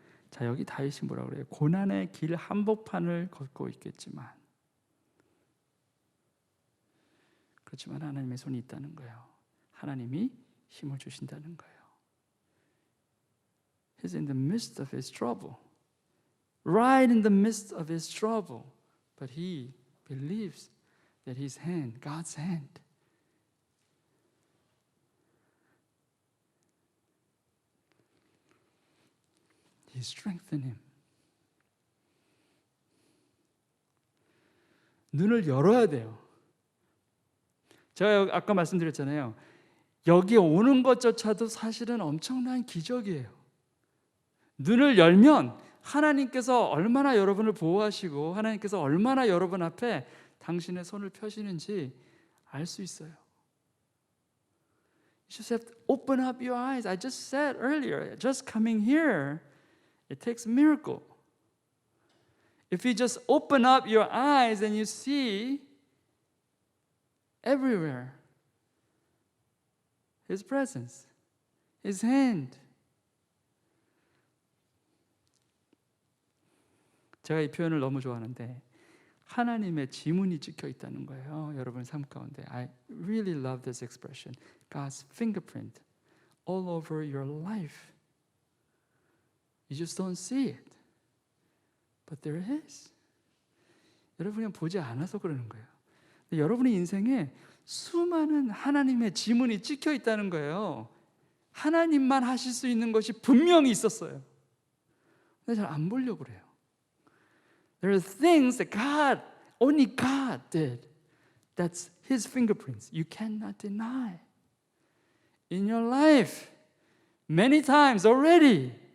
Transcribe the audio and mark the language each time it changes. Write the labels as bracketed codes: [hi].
[ko] 자, 여기 다윗이 뭐라 그래요? 고난의 길 한복판을 걷고 있겠지만, 그렇지만 하나님의 손이 있다는 거예요. 하나님이 힘을 주신다는 거예요. [en] He's in the midst of his trouble. Right in the midst of his trouble. But he believes that his hand, God's hand, He strengthened him. [ko] 눈을 열어야 돼요. 제가 아까 말씀드렸잖아요. 여기 오는 것조차도 사실은 엄청난 기적이에요. 눈을 열면 하나님께서 얼마나 여러분을 보호하시고 하나님께서 얼마나 여러분 앞에 당신의 손을 펴시는지 알 수 있어요. [en] You just have to open up your eyes. I just said earlier, just coming here, It takes a miracle. If you just open up your eyes and you see everywhere His presence, His hand. [ko] 제가 이 표현을 너무 좋아하는데 하나님의 지문이 찍혀 있다는 거예요. 여러분 삶 가운데. [en] I really love this expression. God's fingerprint all over your life. You just don't see it. But there is. [ko] 여러분이 보지 않아서 그러는 거예요. 근데 여러분의 인생에 수많은 하나님의 지문이 찍혀 있다는 거예요. 하나님만 하실 수 있는 것이 분명히 있었어요. 근데 잘 안 보려고 그래요. [en] There are things that only God did. That's His fingerprints. You cannot deny. In your life, many times already.